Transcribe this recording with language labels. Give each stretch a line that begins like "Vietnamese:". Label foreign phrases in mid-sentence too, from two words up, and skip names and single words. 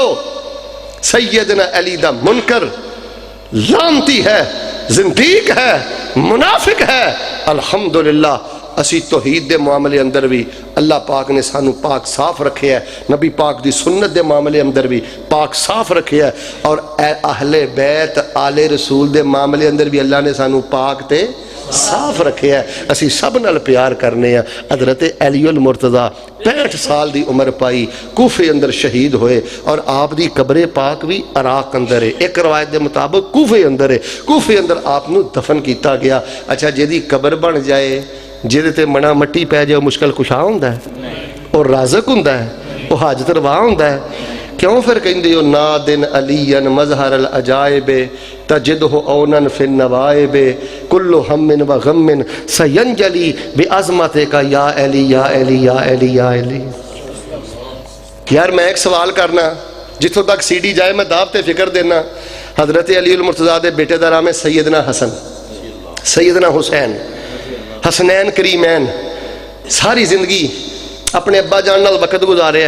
Punjabi: سیدنا علی دا منکر لعنتی ہے، زندیق ہے، منافق ہے۔ الحمدللہ اسی توحید دے معاملے اندر بھی اللہ پاک نے سانو پاک صاف رکھے ہے، نبی پاک دی سنت دے معاملے اندر بھی پاک صاف رکھے ہے، اور اہل بیت آل رسول دے معاملے اندر بھی اللہ نے سانو پاک تے صاف رکھے ہے۔ اسی سب نال پیار کرنے ہیں۔ حضرت علی المرتضیٰ 65 سال دی عمر پائی، کوفے اندر شہید ہوئے، اور آپ دی قبر پاک بھی عراق اندر ہے۔ ایک روایت دے مطابق کوفے اندر ہے، کوفے اندر آپ نو دفن کیتا گیا۔ اچھا جیدی قبر بن جائے، جیدے تے منا مٹی پہ جائے، مشکل کشا ہوندا ہے، اور رازق ہوندا ہے، وہ حاجت روا ہوندا ہے۔ کیوں پھر کہندے ہو
Arabic: نادن علیًا مظہر العجائب تجدہ اونن فی النوائب کل ہم و غم سینجلی بعظمتک یا علی یا علی یا علی یا علی۔
Punjabi: یار میں ایک سوال کرنا، جتوں تک سی ڈی جائے میں دعوت فکر دینا۔ حضرت علی المرتضیٰ دے بیٹے دا نام ہے سیدنا حسن، سیدنا حسین، حسنین کریمین، ساری زندگی اپنے ابا جان نال وقت گزاریا ہے.